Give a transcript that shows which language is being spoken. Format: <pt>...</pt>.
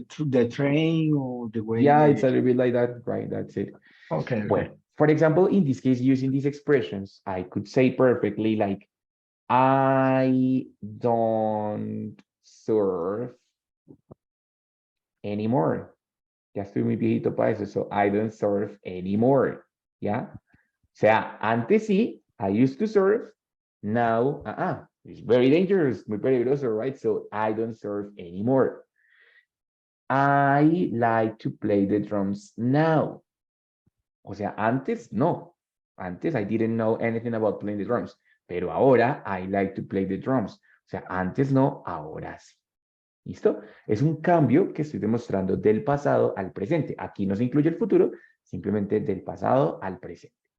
<en>the train or the way. Yeah, it's a little bit like that, right? That's it. Okay. Well, for example, in this case, using these expressions, I could say perfectly like, I don't surf anymore.</en> <es>Ya estoy muy viejito para eso,</es> <en>so I don't surf anymore.</en> <es>¿Ya? O sea, antes sí,</es> <en>I used to surf. Now, it's very dangerous,</en> <es>muy peligroso,</es> <en>right? So I don't surf anymore. I like to play the drums now.</en> <es>O sea, antes no. Antes</es> <en>I didn't know anything about playing the drums.</en> <es>Pero ahora</es> <en>I like to play the drums.</en> <es>O sea, antes no, ahora sí. ¿Listo? Es un cambio que estoy demostrando del pasado al presente. Aquí no se incluye el futuro, simplemente del pasado al presente.</es>